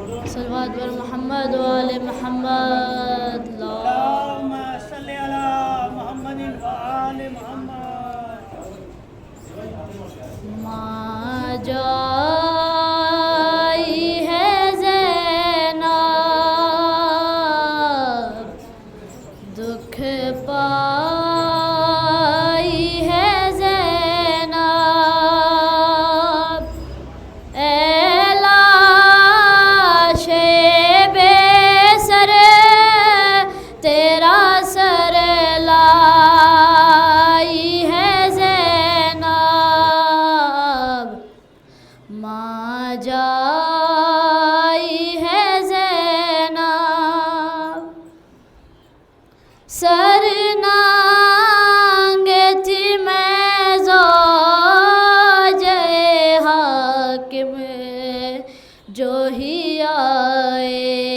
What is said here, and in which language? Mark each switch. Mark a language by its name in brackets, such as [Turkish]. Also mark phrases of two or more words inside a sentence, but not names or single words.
[Arabic] صلى الله عليه محمد وآل محمد. اللهم صل على محمد وآل محمد. [Urdu] ماں جائی ہے زینب، دکھ پائی ہے زینب، لاشے بے سر تیرا سر لائی ہے زینب, ماں جائی ہے زینب. سر ننگے تھی میں زوجِ حاکم جو ہی آئے,